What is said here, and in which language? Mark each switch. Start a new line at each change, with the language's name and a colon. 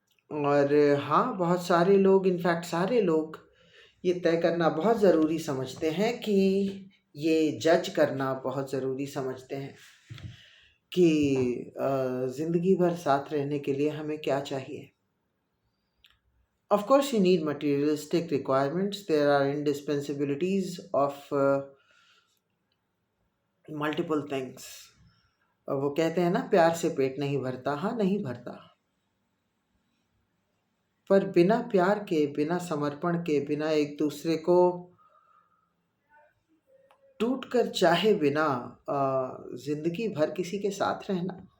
Hindi: और हाँ, बहुत सारे लोग, इनफैक्ट सारे लोग ये तय करना बहुत ज़रूरी समझते हैं, कि ये जज करना बहुत ज़रूरी समझते हैं कि ज़िंदगी भर साथ रहने के लिए हमें क्या चाहिए।
English: Of course, you need materialistic requirements. There are indispensabilities of multiple things.
Hindi: वो कहते हैं ना, प्यार से पेट नहीं भरता। हाँ, नहीं भरता, पर बिना प्यार के, बिना समर्पण के, बिना एक दूसरे को टूट कर चाहे बिना जिंदगी भर किसी के साथ रहना।